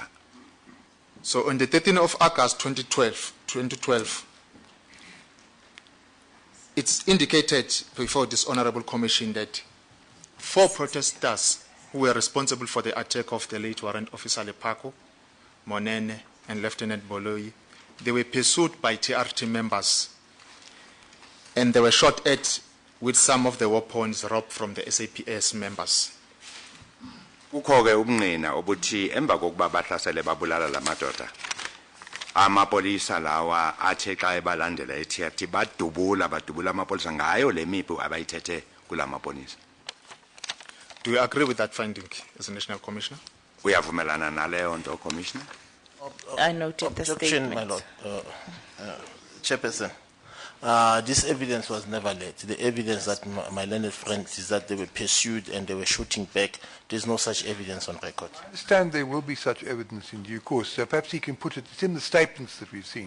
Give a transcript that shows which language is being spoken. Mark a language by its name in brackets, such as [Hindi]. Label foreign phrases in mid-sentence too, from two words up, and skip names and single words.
[English] So on the 13th of August 2012, it's indicated before this honorable commission that 4 protesters who were responsible for the attack of the late warrant officer Lepako, Monene, and Lieutenant Baloyi, they were pursued by TRT members and they were shot at with some of the weapons robbed from the SABC members. [Xhosa] Kukho ke ubungqina obuthi emva kokuba bahlasele babulala lamadoda amapolisa lawa athe xa ebalandela eTRT badubula amapolisa ngayo le mipu abayithethe kulamapolisa. [English] Do you agree with that finding as a National Commissioner? [Xhosa] Uyavumelana naleyo nto, Commissioner? [English] I noted the Objection, my statement. lord. Chairperson, this evidence was never led. The evidence that my learned friends is that they were pursued and they were shooting back. There's no such evidence on record. I understand there will be such evidence in due course, so perhaps he can put it, it's in the statements that we've seen.